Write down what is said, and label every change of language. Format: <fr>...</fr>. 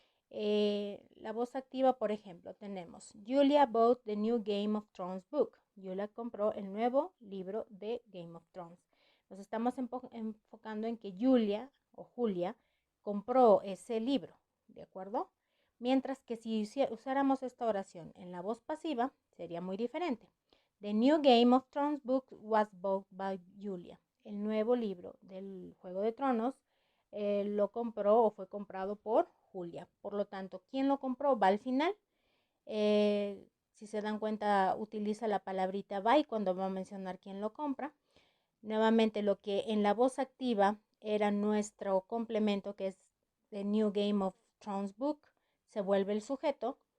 <es>La voz activa, por ejemplo, tenemos</es> <en>Julia bought the new Game of Thrones book.</en> <es>Julia compró el nuevo libro de Game of Thrones. Nos estamos enfocando en que Julia compró ese libro, ¿de acuerdo? Mientras que si usáramos esta oración en la voz pasiva, sería muy diferente.</es> <en>The new Game of Thrones book was bought by Julia.</en> <es>El nuevo libro del Juego de Tronos lo compró o fue comprado por Julia. Por lo tanto, ¿quién lo compró? Va al final. Si se dan cuenta, utiliza la palabrita by cuando va a mencionar quién lo compra. Nuevamente, lo que en la voz activa era nuestro complemento, que es</es> <en>The New Game of Thrones Book,</en> <es>se vuelve el sujeto.</es>